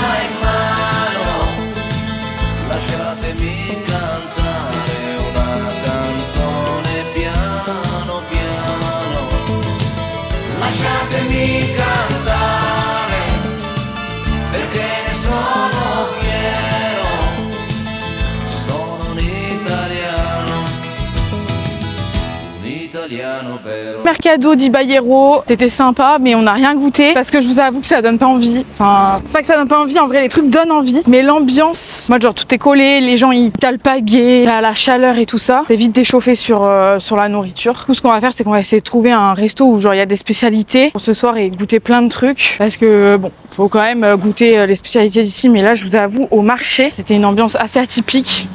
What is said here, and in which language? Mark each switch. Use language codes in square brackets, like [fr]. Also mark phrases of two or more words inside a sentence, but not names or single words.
[it] in mano, lasciatemi cantare una canzone piano piano, lasciatemi cantare perché ne sono fiero, sono un italiano vero. [fr] Mercado di Bayero, c'était sympa, mais on n'a rien goûté parce que je vous avoue que ça donne pas envie. Enfin, c'est pas que ça donne pas envie, en vrai les trucs donnent envie, mais l'ambiance, moi genre tout est collé, les gens ils calpaguent, à la chaleur et tout ça, c'est vite d'échauffer sur la nourriture. Tout ce qu'on va faire, c'est qu'on va essayer de trouver un resto où genre il y a des spécialités pour ce soir et goûter plein de trucs parce que bon, faut quand même goûter les spécialités d'ici, mais là je vous avoue au marché, c'était une ambiance assez atypique.